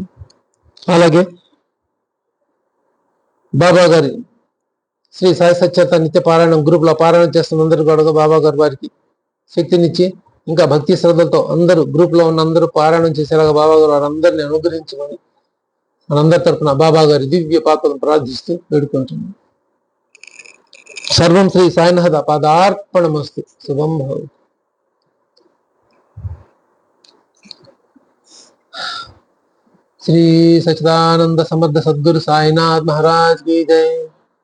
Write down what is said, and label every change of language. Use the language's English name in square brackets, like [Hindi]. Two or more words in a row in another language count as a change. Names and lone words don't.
[Telugu] అలాగే బాబా గారి శ్రీ సాయి సచ్చరిత నిత్య పారాయణం గ్రూప్లో పారాయణం చేస్తున్న అందరూ కూడా బాబా గారు వారికి శక్తినిచ్చి ఇంకా భక్తి శ్రద్ధలతో అందరూ గ్రూప్లో ఉన్న అందరూ పారాయణం చేసేలాగా బాబా గారు వారందరినీ అనుగ్రహించమని మనందరి తరపున బాబా గారి దివ్య పాత్రను ప్రార్థిస్తూ వేడుకుంటున్నాం। [Sanskrit] సర్వం శ్రీ సాయినాథ పాదార్పణమస్తు। శుభం భవతు। [Hindi] श्री सच्चिदानंद समर्थ सद्गुरु साईनाथ महाराज की जय।